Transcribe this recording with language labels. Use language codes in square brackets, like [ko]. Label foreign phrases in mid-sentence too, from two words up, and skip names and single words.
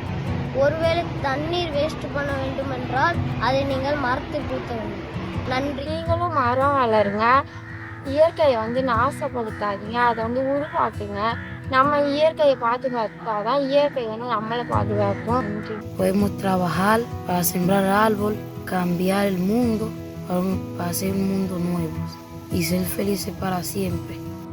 [ta] ஒருவேளை தண்ணீர் வேஸ்ட் பண்ண வேண்டும் என்றால் அதை நீங்கள் மரத்துக்கு ஊற்ற வேண்டும். நன்றி. நீங்களும் மரம் வளருங்க, இயற்கையை வந்து நாசப்படுத்தாதீங்க, அதை வந்து உருவாக்குங்க. நம்ம இயற்கையை பாதுகாத்தாதான் இயற்கை வந்து நம்மளை பாதுகாக்கும். நன்றி. [es] Podemos trabajar para sembrar árbol, cambiar el mundo para hacer un mundo nuevo y ser felices para siempre.